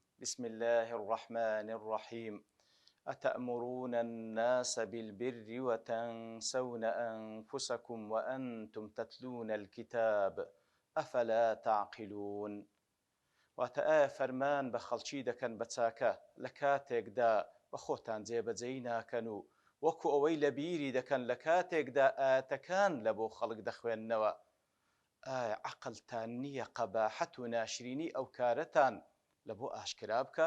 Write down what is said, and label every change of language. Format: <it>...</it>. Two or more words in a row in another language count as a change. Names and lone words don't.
<ar>بسم الله الرحمن الرحيم. أتأمرون الناس بالبر وتنسون أنفسكم وأنتم تتلون الكتاب أفلا تعقلون.</ar> <ckb>واتە فەرمان بە خەڵکی دەکەن بە چاکە لە کاتێکدا بە خۆتان جێبەجێی ناکەن و وەکو ئەوەی لە بیری دەکەن لە کاتێکدا ئاەتەکان لە بۆ خەڵک دەخوێندنەوە. عقلتان نییە قەباحەت و ناشرینی ئەو کارەتان لە بۆ ئاشکرا بکە؟</ckb>